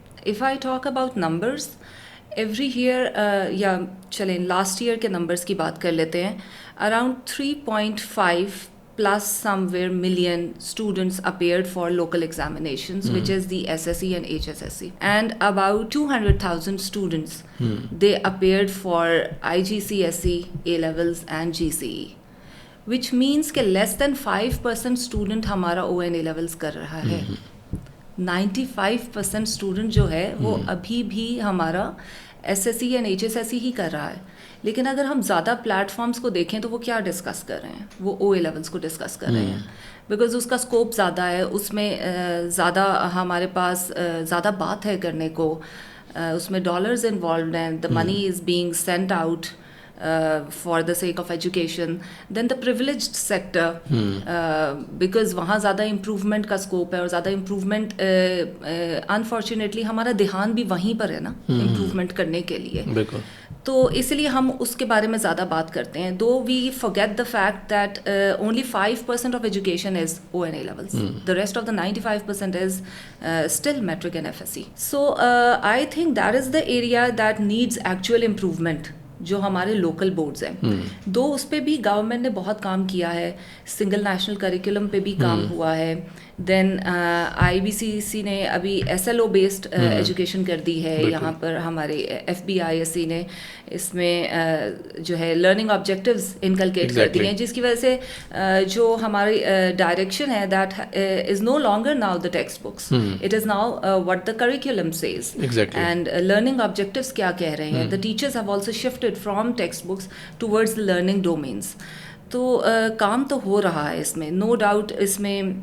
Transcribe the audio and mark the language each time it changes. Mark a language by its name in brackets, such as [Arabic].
[English] If I talk about numbers, every year [Urdu] یا چلیں last year کے نمبرس کی بات کر لیتے ہیں, [English] around 3.5 plus somewhere million students appeared for local examinations, which is the SSE and HSSE, and about 200,000 students they appeared for IGCSE, A levels and GCE, which means کہ less than 5% student ہمارا ON A levels کر رہا ہے. [Urdu] 95% student جو ہے وہ ابھی بھی ہمارا S S C and H S S C ہی کر رہا ہے. لیکن اگر ہم زیادہ پلیٹ فارمس کو دیکھیں تو وہ کیا ڈسکس کر رہے ہیں, وہ او اے لیولس کو ڈسکس کر رہے ہیں, بیکاز اس کا اسکوپ زیادہ ہے, اس میں زیادہ ہمارے پاس زیادہ بات ہے کرنے کو, اس میں ڈالرز انوالوڈ ہیں, [English] The money is being sent out for the sake of education. Then the privileged sector, because [Urdu] وہاں زیادہ امپروومنٹ کا اسکوپ ہے, اور زیادہ امپروومنٹ انفارچونیٹلی ہمارا دھیان بھی وہیں پر ہے نا امپروومنٹ کرنے کے لیے. تو اس لیے ہم اس کے بارے میں زیادہ بات کرتے ہیں. [English] Though we forget the fact that only 5% of education is ONA levels. The rest of the 95% is still metric and FSC. So I think that is the area that needs actual improvement. [Urdu] جو ہمارے لوکل بورڈز ہیں, دو اس پہ بھی government نے بہت کام کیا ہے, single national curriculum پہ بھی کام ہوا ہے. دین آئی بی سی سی نے ابھی S L O based education کر دی ہے یہاں پر, ہمارے F B I S C نے اس میں جو ہے لرننگ آبجیکٹیوز انکلکیٹ کر دی ہیں, جس کی وجہ سے جو ہماری ڈائریکشن ہے [English] that is no longer now the text books, it is now what the curriculum says, and learning objectives [Urdu] کیا کہہ رہے ہیں. [English] The teachers have also shifted from text books towards learning domains. [Urdu] تو کام تو ہو رہا ہے اس میں, [English] No doubt. [Urdu] اس میں